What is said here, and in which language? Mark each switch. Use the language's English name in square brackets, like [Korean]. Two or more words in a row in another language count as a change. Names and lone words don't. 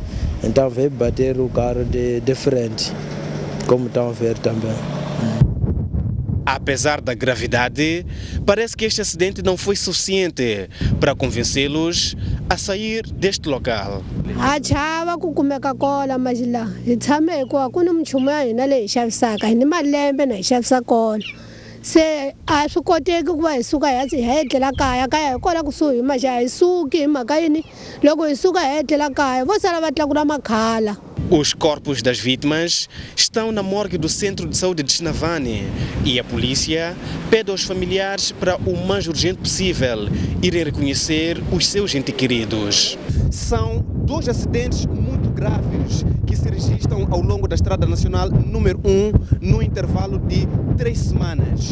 [Portuguese] Então veio bater o carro de frente, como estão a ver também. Apesar da gravidade, parece que este acidente não foi suficiente para convencê-los a sair deste local. [Tsonga] Achava ku kumeka kola mas lá, tshame ku a ku ni mchumu ya hina leyi xavisaka hi ni malembe na hi xavisa kola. se a swi koteki ku va hi suka hi ya hi etlela kaya hi kona kusuhi ma xa hi suki hi mhaka yini loko hi suka hi etlela kaya vo sala va tlakula makhala. [Portuguese] Os corpos das vítimas estão na morgue do Centro de Saúde de Chinavane e a polícia pede aos familiares para o mais urgente possível irem reconhecer os seus entes queridos. São 2 acidentes muito graves que se registram ao longo da Estrada Nacional número 1 no intervalo de 3 semanas.